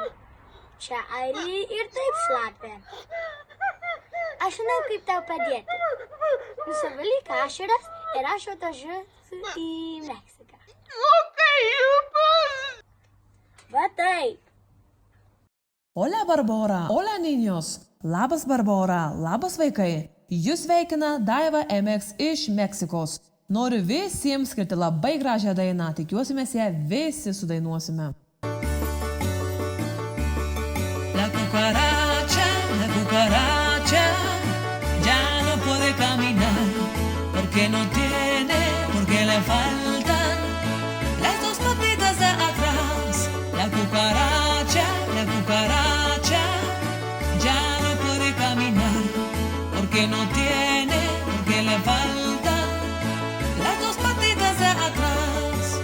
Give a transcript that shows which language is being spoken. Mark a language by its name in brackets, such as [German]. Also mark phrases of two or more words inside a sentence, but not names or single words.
[Lithuanian] Čia airiai ir taip šlapia. Aš žinau, kaip tau padėti. Nusivalyk ašaras ir aš atvažiuosiu į Meksiką. O kaip? Va taip. [Spanish] Hola Barbora, hola niños. [Lithuanian] Labas Barbora, labas vaikai. Jūs sveikina Daiva MX iš Meksikos. Noriu visiems skirti labai gražią dainą, tikiuosi mes ją visi sudainuosime. [Spanish] La cucaracha, ya no puede caminar, porque no tiene, porque le faltan las dos patitas de atrás. La cucaracha, ya no puede caminar, porque no tiene, porque le faltan las dos patitas de atrás.